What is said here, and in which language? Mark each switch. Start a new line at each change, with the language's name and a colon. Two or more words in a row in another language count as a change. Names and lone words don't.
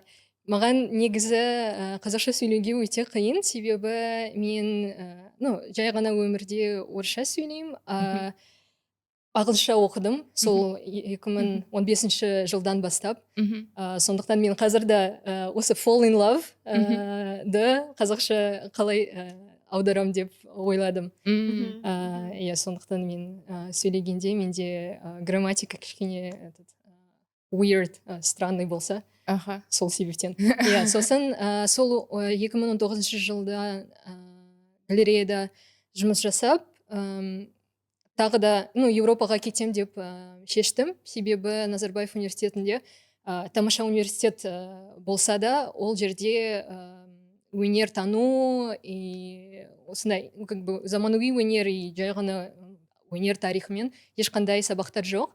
Kazakh: Маған негізі қазақша сөйлеуге өте қиын, себебі мен жай ғана өмірде орысша сөйлеймін, ағылшынша оқыдым сол 2015 жылдан бастап. Сондықтан мен қазірде осы
English: fall in love
Kazakh: қазақша қалай аударам деп ойладым. Сондықтан мен сөйлегенде менде грамматика кішкене weird, странный болса, сол себептен. Сосын сол 2019 жылда галереяда жұмыс жасап, тағы да Европаға кетем деп шештім, себебі Назарбаев университетінде тамаша университет болса да, ол жерде өнер тану и осындай заманауи өнер и жай ғана өнер тарихымен ешқандай сабақтар жоқ.